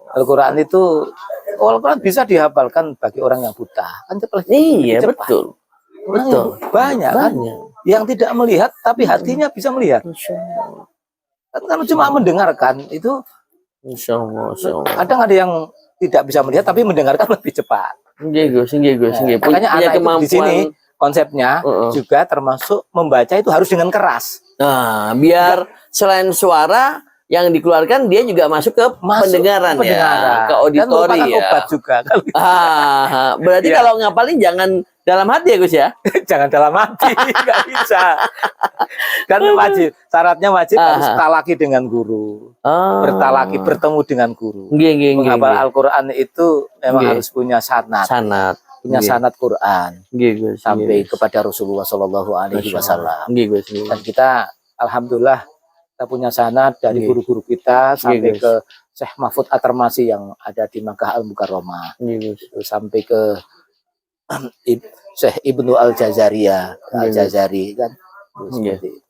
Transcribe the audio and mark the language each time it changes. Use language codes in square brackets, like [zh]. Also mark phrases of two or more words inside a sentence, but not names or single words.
[id] Al-Quran itu Al-Quran bisa dihafalkan bagi orang yang buta. Kan Iya cepat. betul, betul. Banyak kan Banyak. yang tidak melihat tapi hatinya bisa melihat. [ar] ما شاء الله. [id] Kan kalau cuma mendengarkan itu [ar] ما شاء الله، ما شاء الله. [id] kadang ada yang tidak bisa melihat tapi mendengarkan lebih cepat. [jv] Nggih Gus, nggih Gus, nggih. [id] Makanya Punya anak itu di sini konsepnya juga termasuk membaca itu harus dengan keras. Nah, biar selain suara yang dikeluarkan dia juga masuk ke pendengaran, ya, ke auditori dan ya. obat juga. Berarti Iya. kalau ngapalin jangan dalam hati ya Gus ya. Jangan dalam hati, nggak bisa. Kan wajib, syaratnya wajib harus talaki dengan guru. Bertalaki, bertemu dengan guru. [jv] Nggih, nggih, nggih, [id] Menghafal nggih. Al-Quran itu memang Nggih. harus punya sanad. Punya Nggih. sanad Quran. Nggih, Gus. Sampai Nggih, Gus. kepada Rasulullah [ar] صلى الله عليه ما شاء الله. [id] Wasallam. [jv] Nggih, Gus. Nggih. [id] Dan kita alhamdulillah kita punya sanad dari Nggih. guru-guru kita sampai Gus. ke Syekh Mahfud At-Tarmasi yang ada di Makkah Al-Mukarramah. Nggih, Gus. Terus sampai ke Syekh Ibnu Al-Jazaria, Al-Jazari kan. Terus Nggih. seperti itu.